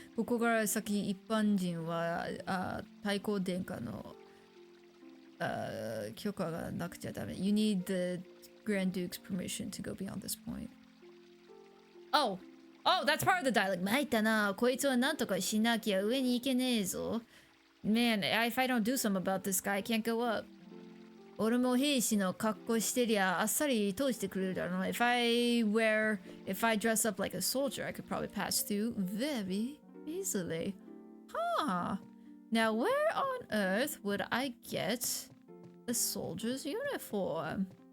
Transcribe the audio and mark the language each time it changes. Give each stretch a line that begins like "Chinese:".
Japanese: ここから先一般人は太閤殿下の許可がなくちゃダメ.
English: You need the Grand Duke's permission to go beyond this point. Oh, that's part of the dialogue.
Japanese: 参ったな。こいつはなんとかしなきゃ上に行けねえぞ。
English: Man, if I don't do something about this guy, I can't go up.
Japanese: 俺も兵士の格好してりゃあっさり通してくれるだろう。
English: If I dress up like a soldier, I could probably pass through very easily. Huh. Now, where on earth would I get a soldier's uniform?